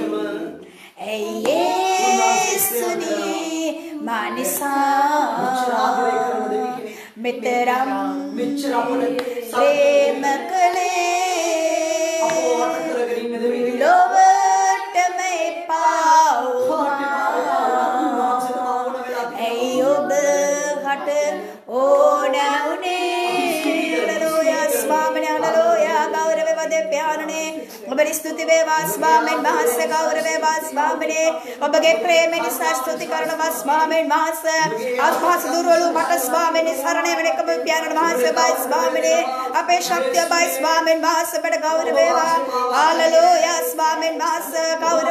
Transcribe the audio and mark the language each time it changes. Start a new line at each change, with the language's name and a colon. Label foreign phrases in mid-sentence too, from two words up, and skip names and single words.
Sinhala: ඇයි යේසුනි මානිසා මෙතරම් ප්‍රේම කළේ ලොවටම එපා වුණා. ඇයි ඔබ හට ඕනවුනේ?
Hindi: हालेलुया स्वामी हालेलुया गौरव वदे प्यारने
Sinhala: ඔබට ස්තුති වේවා ස්වාමීන් වහන්සේ ගෞරව වේවා ස්වාමීනි ඔබගේ ප්‍රේමෙන් ස්තුති කරනවා ස්වාමීන් වහන්සේ අත්පස දුරවලු මට ස්වාමීනි සරණ යන එකම පියාණන් වහන්සේ බයි ස්වාමීනි අපේ ශක්තිය බයි ස්වාමීන් වහන්සේ අපට ගෞරව වේවා හාලෙලූයා ස්වාමීන් වහන්සේ ගෞරව